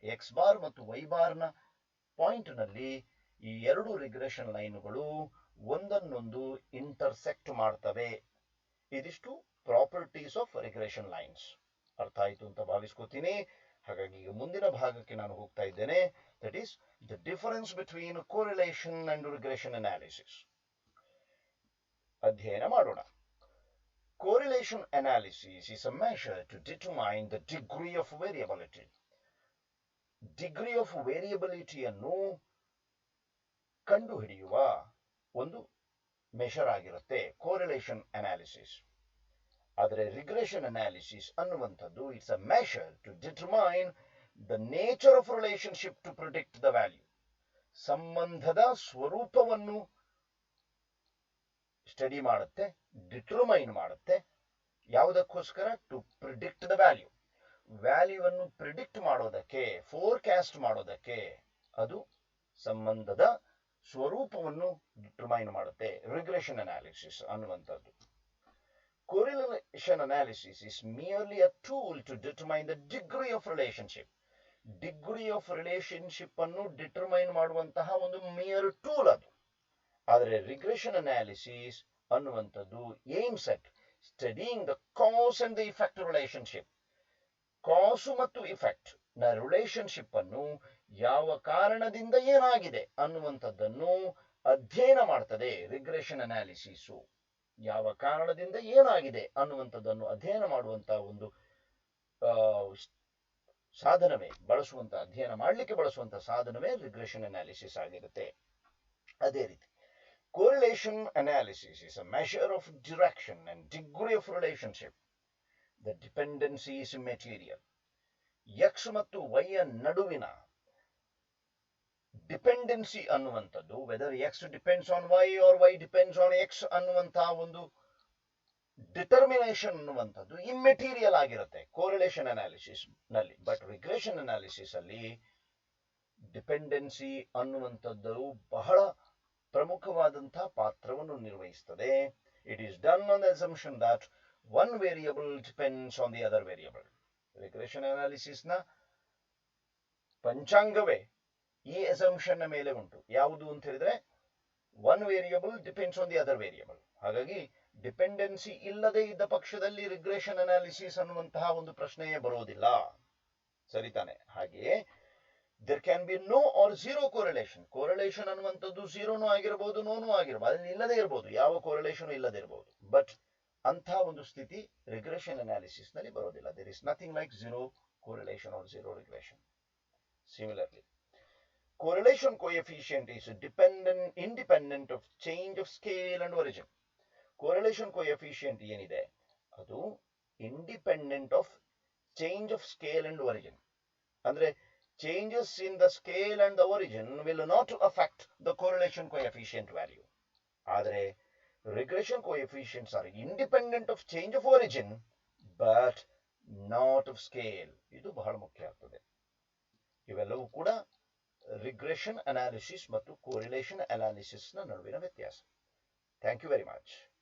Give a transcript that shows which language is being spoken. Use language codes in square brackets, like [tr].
[kn] X bar ಮತ್ತು Y bar ನ point ನಲ್ಲಿ ಈ ಎರಡು ರಿಗ್ರೆಷನ್ ಲೈನ್ಗಳು ಒಂದನ್ನೊಂದು ಇಂಟರ್ಸೆಕ್ಟ್ ಮಾಡ್ತವೆ. ಇದಿಷ್ಟು [en] Properties of regression lines. [kn] ಅರ್ಥ ಆಯ್ತು ಅಂತ ಭಾವಿಸ್ಕೋತೀನಿ. ಹಾಗಾಗಿ ಈಗ ಮುಂದಿನ ಭಾಗಕ್ಕೆ ನಾನು ಹೋಗ್ತಾ ಇದ್ದೇನೆ. [en] That is the difference between correlation and regression analysis. [kn] ಅಧ್ಯಯನ ಮಾಡೋಣ. [en] Correlation analysis is a measure to determine the degree of variability. [kn] Degree of variability ಅನ್ನು ಕಂಡುಹಿಡಿಯುವ ಒಂದು ಮೆಷರ್ ಆಗಿರುತ್ತೆ ಕೋರಿಲೇಷನ್ ಅನಾಲಿಸಿಸ್. ಆದರೆ ರಿಗ್ರೆಷನ್ ಅನಾಲಿಸಿಸ್ ಅನ್ನುವಂಥದ್ದು [en] It's a measure to determine the nature of relationship to predict the value. [kn] ಸಂಬಂಧದ ಸ್ವರೂಪವನ್ನು study ಮಾಡುತ್ತೆ, determine ಮಾಡುತ್ತೆ. ಯಾವುದಕ್ಕೋಸ್ಕರ? [en] To predict the value. [kn] ವ್ಯಾಲ್ಯೂವನ್ನು ಪ್ರಿಡಿಕ್ಟ್ ಮಾಡೋದಕ್ಕೆ, ಫೋರ್ಕಾಸ್ಟ್ ಮಾಡೋದಕ್ಕೆ ಅದು ಸಂಬಂಧದ ಸ್ವರೂಪವನ್ನು ಡಿಟರ್ಮೈನ್ ಮಾಡುತ್ತೆ ರಿಗ್ರೆಷನ್ ಅನಾಲಿಸಿಸ್ ಅನ್ನುವಂಥದ್ದು. [en] Correlation analysis is merely a tool to determine the degree of relationship. [kn] Degree of relationship ಅನ್ನು ಡಿಟರ್ಮೈನ್ ಮಾಡುವಂತಹ ಒಂದು ಮೇಯರ್ ಟೂಲ್ ಅದು. ಆದರೆ ರಿಗ್ರೆಷನ್ ಅನಾಲಿಸಿಸ್ ಅನ್ನುವಂಥದ್ದು [en] Aims at studying the cause and the effect relationship. [kn] ಕಾಸು ಮತ್ತು effect ನ ರಿಲೇಶನ್ಶಿಪ್ ಅನ್ನು, ಯಾವ ಕಾರಣದಿಂದ ಏನಾಗಿದೆ ಅನ್ನುವಂಥದ್ದನ್ನು ಅಧ್ಯಯನ ಮಾಡ್ತದೆ ರಿಗ್ರೆಷನ್ ಅನಾಲಿಸಿಸು. ಯಾವ ಕಾರಣದಿಂದ ಏನಾಗಿದೆ ಅನ್ನುವಂಥದ್ದನ್ನು ಅಧ್ಯಯನ ಮಾಡುವಂತಹ ಒಂದು ಸಾಧನವೇ ಅಧ್ಯಯನ ಮಾಡಲಿಕ್ಕೆ ಬಳಸುವಂತಹ ಸಾಧನವೇ ರಿಗ್ರೆಷನ್ ಅನಾಲಿಸಿಸ್ ಆಗಿರುತ್ತೆ. ಅದೇ ರೀತಿ [en] correlation analysis is a measure of direction and degree of relationship. The dependency is material. [kn] X ಮತ್ತು Y ನಡುವಿನ ಡಿಪೆಂಡೆನ್ಸಿ ಅನ್ನುವಂಥದ್ದು, [en] whether X depends on Y or Y depends on X [kn] ಅನ್ನುವಂತಹ ಒಂದು ಡಿಟರ್ಮಿನೇಷನ್ ಅನ್ನುವಂಥದ್ದು immaterial ಆಗಿರುತ್ತೆ ಕೋರಿಲೇಷನ್ ಅನಾಲಿಸಿಸ್ ನಲ್ಲಿ. But regression analysis ಅಲ್ಲಿ dependency ಅನ್ನುವಂಥದ್ದು ಬಹಳ ಪ್ರಮುಖವಾದಂತಹ ಪಾತ್ರವನ್ನು ನಿರ್ವಹಿಸುತ್ತದೆ. [en] It is done on the assumption that one variable depends on the other variable. [kn] Regression analysis ನ ಪಂಚಾಂಗವೇ ಈ ಅಸಂಪ್ಷನ್ ಮೇಲೆ ಉಂಟು. ಯಾವುದು ಅಂತ ಹೇಳಿದ್ರೆ [en] One variable depends on the other variable. [kn] ಹಾಗಾಗಿ ಡಿಪೆಂಡೆನ್ಸಿ ಇಲ್ಲದೆ ಇದ್ದ ಪಕ್ಷದಲ್ಲಿ ರಿಗ್ರೆಷನ್ ಅನಾಲಿಸಿಸ್ ಅನ್ನುವಂತಹ ಒಂದು ಪ್ರಶ್ನೆಯೇ ಬರೋದಿಲ್ಲ. ಸರಿತಾನೆ? ಹಾಗೆಯೇ [en] there can be no or zero correlation. [kn] correlation ಅನ್ನುವಂಥದ್ದು ಝೀರೋನೂ ಆಗಿರಬಹುದು, ನೋನೂ ಆಗಿರಬಹುದು, ಅಲ್ಲಿ ಇಲ್ಲದೆ ಇರಬಹುದು, ಯಾವ ಕೋರಿಲೇಷನ್ ಇಲ್ಲದೆ ಇರಬಹುದು. ಬಟ್ ಅಂಥ ಒಂದು ಸ್ಥಿತಿ ರಿಗ್ರೆಷನ್ ಅನಾಲಿಸಿಸ್ ನಲ್ಲಿ ಬರೋದಿಲ್ಲ. [en] there is nothing like zero correlation or zero regression. Similarly, correlation coefficient is independent of change of scale and origin. correlation coefficient [kn] ಏನಿದೆ ಅದು [en] Independent of change of scale and origin. [kn] ಅಂದ್ರೆ [en] changes in the scale and the origin will not affect the correlation coefficient value. [kn] ಆದರೆ [en] regression coefficients are independent of change of origin but not of scale. [kn] ಇದು ಬಹಳ ಮುಖ್ಯ ಆಗ್ತದೆ. ಇವೆಲ್ಲವೂ ಕೂಡ regression analysis ಮತ್ತು correlation analysis ನ ನಡುವಿನ ವ್ಯತ್ಯಾಸ. [en] Thank you very much.